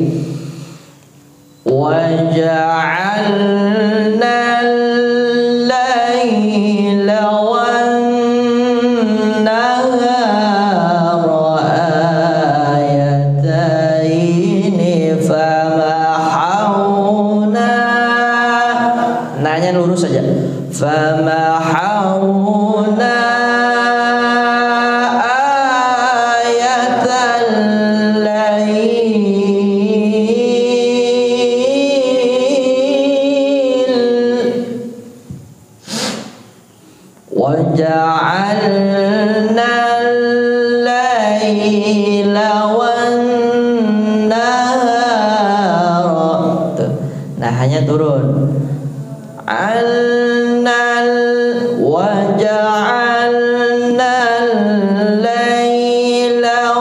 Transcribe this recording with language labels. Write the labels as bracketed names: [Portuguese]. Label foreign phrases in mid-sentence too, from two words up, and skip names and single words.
[Arabic] وجعلنا الليل والنهار آيتين فمحونا. [Indonesian] Nanya lurus saja. [Arabic] فمحونا آية الليل. وجعلنا الليل والنهار. [Indonesian] Nah, hanya turun. [Arabic] وجعلنا الليل